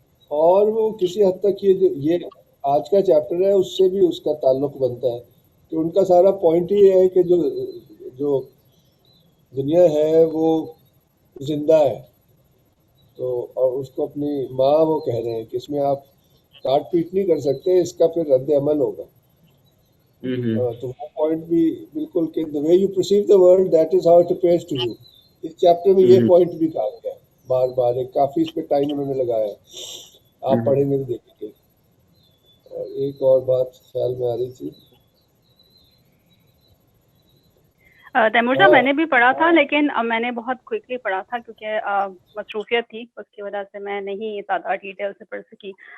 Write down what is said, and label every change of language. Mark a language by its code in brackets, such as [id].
[ur] اور وہ کسی حد تک یہ آج کا چیپٹر ہے اس سے بھی اس کا تعلق بنتا ہے کہ ان کا سارا پوائنٹ ہی ہے کہ جو دنیا ہے وہ زندہ ہے. تو اور اس کو اپنی ماں وہ کہہ رہے ہیں کہ اس میں آپ کاٹ پیٹ نہیں کر سکتے, اس کا پھر رد عمل ہوگا. تو وہ پوائنٹ بھی بالکل کہ [en] the way you perceive the world that is how it appears to you. [ur] اس chapter میں یہ پوائنٹ بھی کہا گیا بار بار, ایک کافی اس پہ ٹائم انہوں نے لگایا. آپ پڑھیں گے تو دیکھیں گے. اور ایک اور بات خیال میں آ رہی تھی تیمور صاحب, میں نے بھی پڑھا تھا لیکن میں نے بہت کوئکلی پڑھا تھا کیونکہ مصروفیت تھی, اس کی وجہ سے میں نہیں زیادہ ڈیٹیل سے پڑھ سکی.